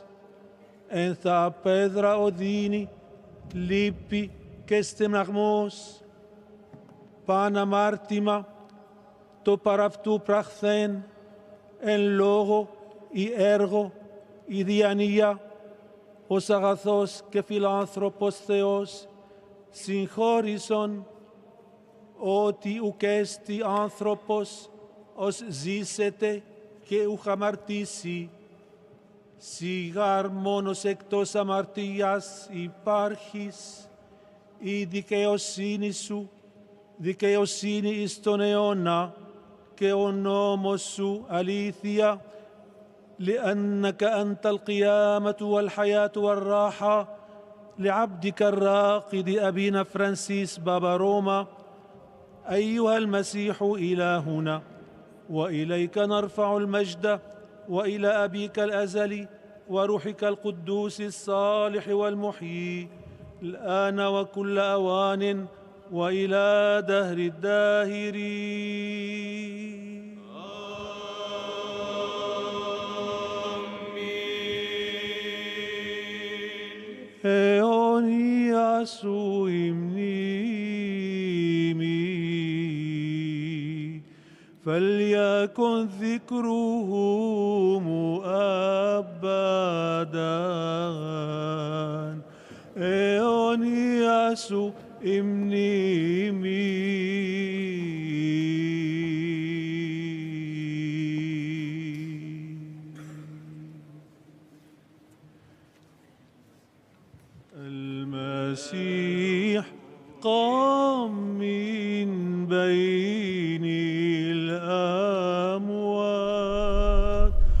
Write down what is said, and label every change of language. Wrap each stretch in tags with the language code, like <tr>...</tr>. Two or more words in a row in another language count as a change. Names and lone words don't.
<el>εν θα πέδρα οδύνη, λύπη και στεναγμός, παν αμάρτημα, το παραυτού πραχθέν, εν λόγω ή έργο ή διανοία, ως αγαθός και φιλάνθρωπος Θεός, συγχώρησον ότι ουκ έστι άνθρωπος ως ζήσεται και ουκ αμαρτήσει. Σιγάρ μόνος εκτός αμαρτίας υπάρχεις, η δικαιοσύνη σου, δικαιοσύνη εις τον αιώνα, και ο νόμος σου αλήθεια,</el> <ar>لأنك أنت القيامة والحياة والراحة لعبدك الراقد أبينا فرانسيس بابا روما. أيها المسيح إلهنا، وإليك نرفع المجد، وإلى أبيك الأزلي وروحك القدوس الصالح والمحيي، الآن وكل أوان وإلى دهر الداهرين.</ar> <el>αιώνια σου η μνήμη,</el> <ar>فليكن ذكرهم أبدا.</ar> <el>αιώνια σου η μνήμη.</el> <ar>المسيح قام من بين الأموات</ar>